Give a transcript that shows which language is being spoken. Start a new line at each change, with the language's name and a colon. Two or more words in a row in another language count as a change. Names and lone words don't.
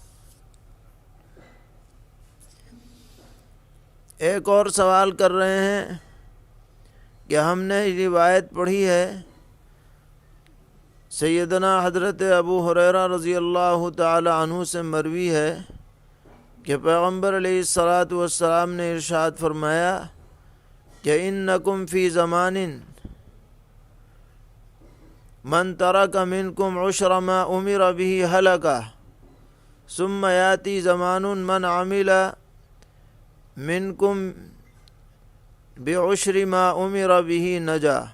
Urdu: ایک اور سوال کر رہے ہیں کہ ہم نے روایت پڑھی ہے سیدنا حضرت ابو ہریرہ
Arabic: رضی اللہ تعالی عنہ
Urdu: سے مروی ہے کہ پیغمبر
Arabic: علیہ الصلاۃ والسلام
Urdu: نے ارشاد فرمایا کہ
Arabic: انکم فی زمان من ترک منکم عشر ما امر به ہلک ثم یاتی زمان من عمل منکم بعشر ما امر به نجا۔